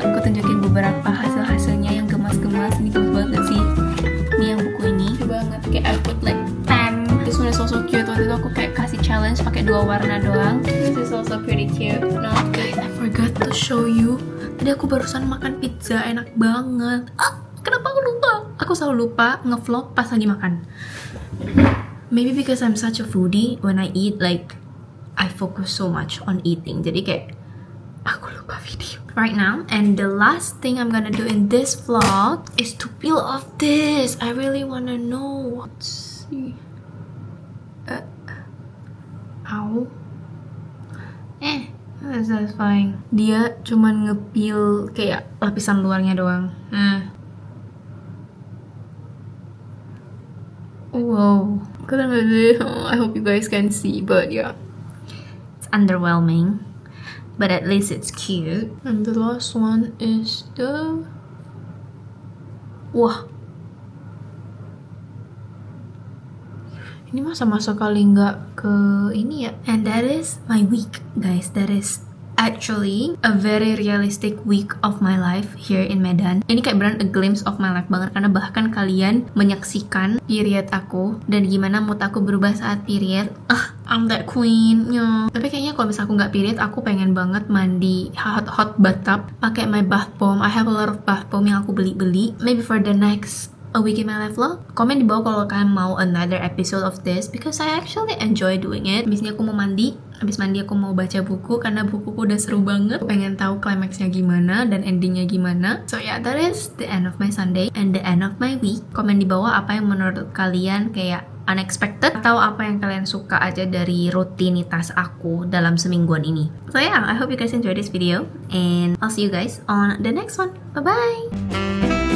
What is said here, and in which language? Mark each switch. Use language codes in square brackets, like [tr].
[id] Aku tunjukin beberapa hasil-hasilnya yang gemas-gemas. Ini gemas banget gak sih? [en] Ini yang buku ini banget, kayak I put like 10. This one is also cute. [id] Waktu itu aku kayak kasih challenge pakai 2 warna doang. [en] This is also pretty cute. No, guys, I forgot to show you. [id] Tadi aku barusan makan pizza, enak banget. Kenapa aku lupa? [en] Aku selalu lupa ngevlog pas lagi makan. Maybe because I'm such a foodie, when I eat, like, I focus so much on eating. Jadi kayak aku lupa video right now. And the last thing I'm gonna do in this vlog is to peel off this. I really wanna know. Let's see. Ow. [id] That's fine. Dia cuman ngepeel kayak lapisan luarnya doang. Wow. Keren gak sih? [en] I hope you guys can see, but yeah, it's underwhelming. But at least it's cute. And the last one is the... Wah. [id] Ini masa-masa kali nggak ke ini ya. [en] And that is my week, guys. That is actually a very realistic week of my life here in Medan. [id] Ini kayak beneran a glimpse of my life banget, karena bahkan kalian menyaksikan period aku dan gimana mood aku berubah saat period. [en] I'm that queen. Tapi kayaknya kalau misalnya aku nggak period, aku pengen banget mandi hot bathtub pakai my bath bomb. I have a lot of bath bomb yang aku beli. Maybe for the next a week in my life vlog. Komen di bawah kalau kalian mau another episode of this because I actually enjoy doing it. [id] Abis ini aku mau mandi. Abis mandi aku mau baca buku karena bukuku udah seru banget. Aku pengen tahu climaxnya gimana dan endingnya gimana. [en] So yeah, that is the end of my Sunday and the end of my week. [id] Komen di bawah apa yang menurut kalian kayak unexpected atau apa yang kalian suka aja dari rutinitas aku dalam semingguan ini. [en] So yeah, I hope you guys enjoy this video and I'll see you guys on the next one. Bye bye.